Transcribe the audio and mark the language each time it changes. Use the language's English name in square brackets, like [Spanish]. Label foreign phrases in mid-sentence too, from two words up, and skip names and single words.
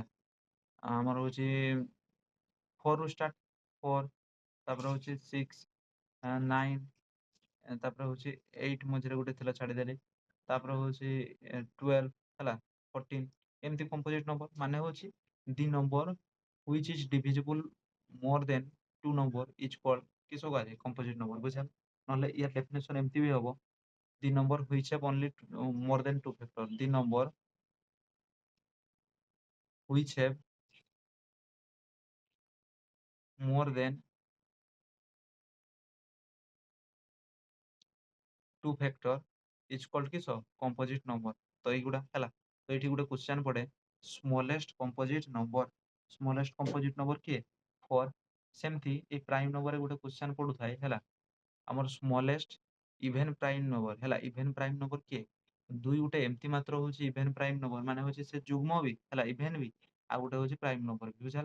[Odia] ଆମର ହଉଛି 4 ରୁ ଷ୍ଟାର୍ଟ 4 ତାପରେ ହଉଛି 6 9 ତାପରେ ହଉଛି 8 ମଝିରେ ଗୋଟେ ଥିଲା ଛାଡିଦେଲି। ତାପରେ ହଉଛି 12 ହେଲା 14 ଏମିତି [English] composite number [Odia] ମାନେ ହଉଛି [English] the number which is divisible more than 2 number is called [Odia] କିସ କୁହାଯାଏ [English] composite number [Odia] ବୁଝିଲ। ନହେଲେ ୟା ଡେଫିନେସନ ଏମିତି ବି ହବ [English] the number which have only more than 2 factor the number which have more than 2 factor is called [Odia] କିସ [English] composite number। [Odia] ତ ଏଇଗୁଡା ହେଲା। ତ ଏଇଠି ଗୋଟେ କ୍ୱେଶ୍ଚନ ପଡେ [English] smallest composite number. smallest composite number [Odia] କିଏ 4। ସେମିତି ଏଇ [English] prime numberରେ [Odia] ଗୋଟେ କ୍ୱେଶ୍ଚନ ପଡୁଥାଏ ହେଲା। ଆମର [English] smallest even prime number [Odia] ହେଲା। [English] even prime number [Odia] କିଏ? ଦୁଇ ଗୋଟେ ଏମିତି ମାତ୍ର ହଉଛି [English] even prime number [Odia] ମାନେ ହଉଛି ସେ ଯୁଗ୍ମ ବି ହେଲା ଇଭେନ ବି ଆଉ ଗୋଟେ ହଉଛି [English] prime number [Odia] ବି ବୁଝିହେଲା।